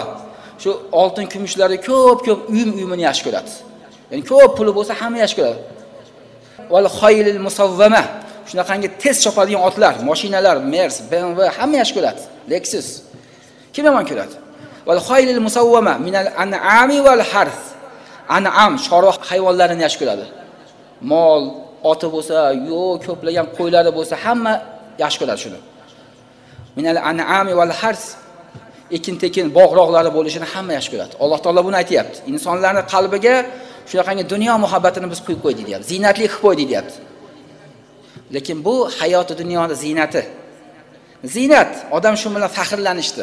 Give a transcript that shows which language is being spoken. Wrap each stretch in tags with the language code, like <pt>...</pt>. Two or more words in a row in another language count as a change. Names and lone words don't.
<uz>Shu oltin kumushlari ko'p-ko'p uyumini yaxshi ko'radi. Ya'ni ko'p puli bo'lsa hamma yaxshi ko'radi.</uz> <ar>والخيل المسومة,</ar> <uz>shunaqangi tez chopadigan otlar, mashinalar, Mercedes, BMW hamma yaxshi ko'radi. Lexus kim yomon ko'radi?</uz> <ar>والخيل المسومة من الأنعام والحرث.</ar> <uz>An'am chorva hayvonlarini yaxshi ko'radi. Mol, oti bo'lsa, yo'q, ko'plagan qo'ylari bo'lsa hamma yaxshi ko'radi shuni.</uz> <ar>من الأنعام والحرث,</ar> <uz>ekin-tekin bog'roqlari bo'lishini hamma yaxshi ko'radi. Alloh taolo buni aytayapti. Insonlarning qalbiga shunaqangi dunyo muhabbatini biz qo'yib qo'ydik deyapti. Ziynatli qilib qo'ydik deyapti. Lekin bu hayoti dunyoning ziynati. Ziynat, odam shu bilan faxrlanishdi.</uz>